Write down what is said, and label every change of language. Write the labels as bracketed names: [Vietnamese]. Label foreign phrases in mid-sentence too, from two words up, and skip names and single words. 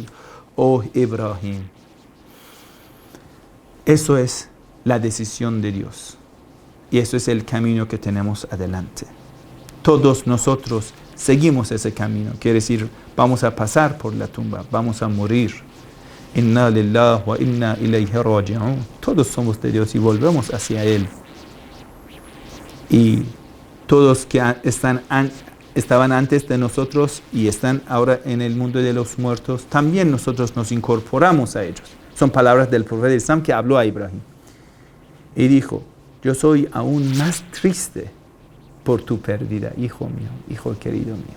[Spanish] Oh Ibrahim. Eso es la decisión de Dios. Y eso es el camino que tenemos adelante. Todos nosotros seguimos ese camino. Quiere decir, vamos a pasar por la tumba, vamos a morir. [Arabic] إنا لله وإنا إليه راجعون. [Spanish] Todos somos de Dios y volvemos hacia Él. Y todos que estaban antes de nosotros y están ahora en el mundo de los muertos, también nosotros nos incorporamos a ellos. Son palabras del profeta Islam que habló a Ibrahim. Y dijo, yo soy aún más triste por tu pérdida, hijo mío, hijo querido mío.